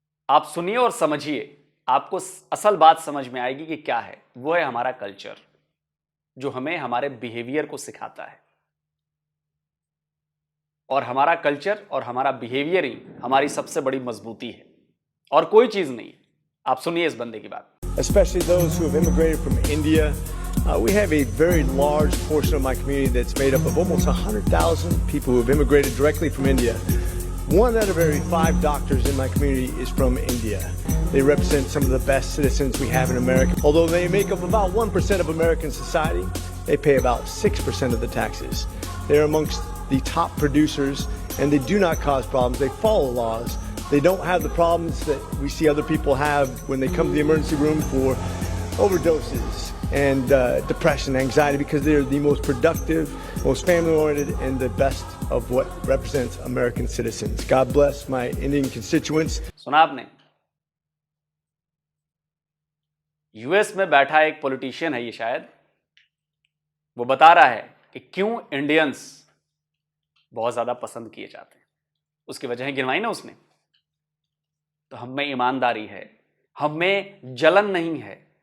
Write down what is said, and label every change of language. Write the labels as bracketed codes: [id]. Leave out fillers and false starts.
[hi] आप सुनिए और समझिए, आपको असल बात समझ में आएगी कि क्या है। वो है हमारा कल्चर, जो हमें हमारे बिहेवियर को सिखाता है, और हमारा कल्चर और हमारा बिहेवियर ही हमारी सबसे बड़ी मजबूती है, और कोई चीज नहीं है। आप सुनिए इस बंदे की बात। [en] Especially those who have immigrated from India. We have a very large portion of my community that's made up of almost 100,000 people who have immigrated directly from India. 1 out of every 5 doctors in my community is from India. They represent some of the best citizens we have in America. Although they make up about 1% of American society, they pay about 6% of the taxes. They're amongst the top producers, and they do not cause problems. They follow laws. They don't have the problems that we see other people have when they come to the emergency room for overdoses and depression, anxiety, because they're the most productive, most family-oriented, and the best of what represents American citizens. God bless my Indian constituents. [hi] सुना आपने? US में बैठा एक politician है ये, शायद वो बता रहा है कि क्यों इंडियंस बहुत ज्यादा पसंद किए जाते हैं। उसकी वजह गिनवाई ना उसने। तो हम में ईमानदारी है, हम में जलन नहीं है।